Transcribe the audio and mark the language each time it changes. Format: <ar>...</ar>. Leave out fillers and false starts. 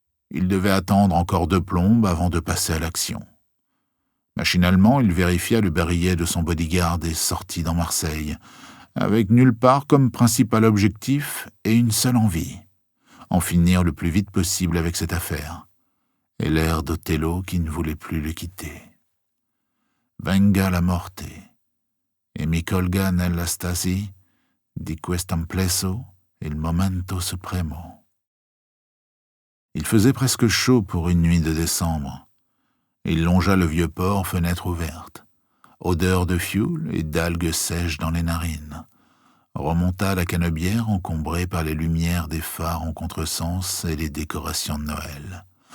<fr>Il devait attendre encore 2 plombes avant de passer à l'action. Machinalement, il vérifia le barillet de son bodyguard et sortit dans Marseille, avec nulle part comme principal objectif et une seule envie, en finir le plus vite possible avec cette affaire, et l'air d'Othello qui ne voulait plus le quitter.</fr> <it>Venga la morte, e mi colga nella stasi di quest'amplesso il momento supremo.</it> <fr>Il faisait presque chaud pour une nuit de décembre. Il longea le vieux port, fenêtre ouverte. Odeur de fioul et d'algues sèches dans les narines. Remonta la Canebière encombrée par les lumières des phares en contresens et les décorations de Noël.</fr>